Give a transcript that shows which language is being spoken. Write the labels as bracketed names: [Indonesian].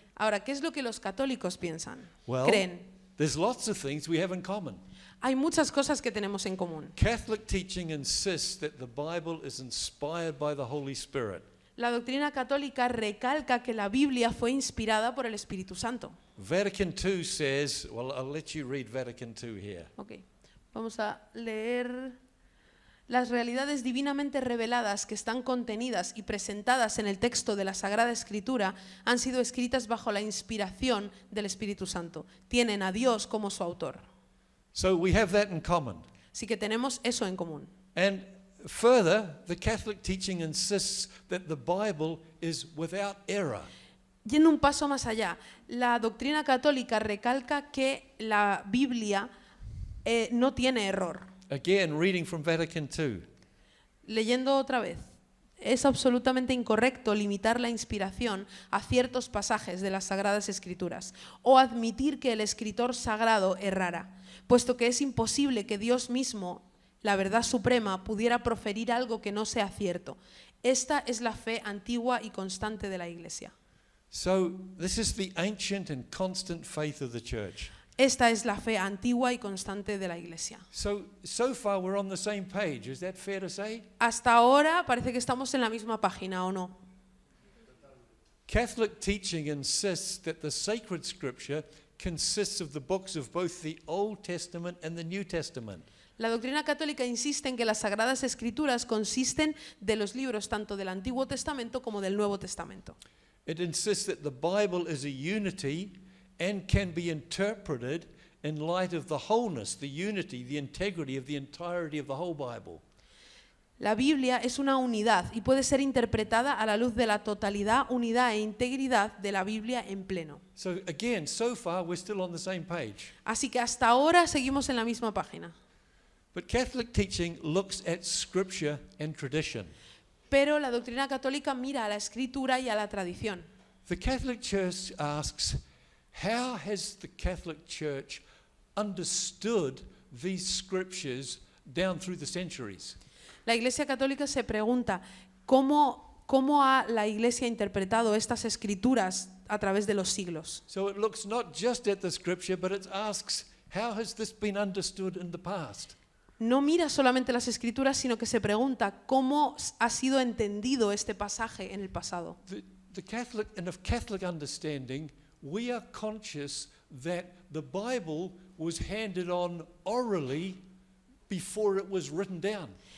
[Spanish] Ahora, ¿qué es lo que los católicos piensan? [English] Well, [Spanish] Creen. [English] there's lots of things we have in common. [Spanish] Hay muchas cosas que tenemos en común. [English] Catholic teaching insists that the Bible is inspired by the Holy Spirit. [Spanish] La doctrina católica recalca que la Biblia fue inspirada por el Espíritu Santo. [English] Vatican II says, well, I'll let you read Vatican II here. [Spanish] Ok, vamos a leer. Las realidades divinamente reveladas que están contenidas y presentadas en el texto de la Sagrada Escritura han sido escritas bajo la inspiración del Espíritu Santo. Tienen a Dios como su autor. [English] So we have that in common. [Spanish] Así que tenemos eso en común. [English] And further, the Catholic teaching insists that the Bible is without error. [Spanish] Yendo un paso más allá, la doctrina católica recalca que la Biblia no tiene error. [English] Again, reading from Vatican II. [Spanish] Leyendo otra vez, es absolutamente incorrecto limitar la inspiración a ciertos pasajes de las Sagradas Escrituras o admitir que el escritor sagrado errara, puesto que es imposible que Dios mismo, la verdad suprema, pudiera proferir algo que no sea cierto. Esta es la fe antigua y constante de la Iglesia. [English] So this is the ancient and constant faith of the church. [Spanish] Esta es la fe antigua y constante de la Iglesia. [English] So far we're on the same page. Is that fair to say? [Spanish] Hasta ahora parece que estamos en la misma página, ¿o no? [English] Catholic teaching insists that the sacred scripture consists of the books of both the Old Testament and the New Testament. [Spanish] La doctrina católica insiste en que las Sagradas Escrituras consisten de los libros tanto del Antiguo Testamento como del Nuevo Testamento. [English] It insists that the Bible is a unity and can be interpreted in light of the wholeness, the unity, the integrity of the entirety of the whole Bible. [Spanish] La Biblia es una unidad y puede ser interpretada a la luz de la totalidad, unidad e integridad de la Biblia en pleno. [English] So again, so far we're still on the same page. [Spanish] Así que hasta ahora seguimos en la misma página. [English] But Catholic teaching looks at scripture and tradition. [Spanish] Pero la doctrina católica mira a la escritura y a la tradición. [English] The Catholic Church asks, how has the Catholic Church understood these scriptures down through the centuries? [Spanish] La Iglesia Católica se pregunta cómo ha la Iglesia interpretado estas escrituras a través de los siglos. [English] So it looks not just at the scripture, but it asks, how has this been understood in the past? [Spanish] No mira solamente las escrituras, sino que se pregunta cómo ha sido entendido este pasaje en el pasado. [English] The Catholic, in a Catholic understanding, we are conscious that the Bible was handed on orally before it was written down.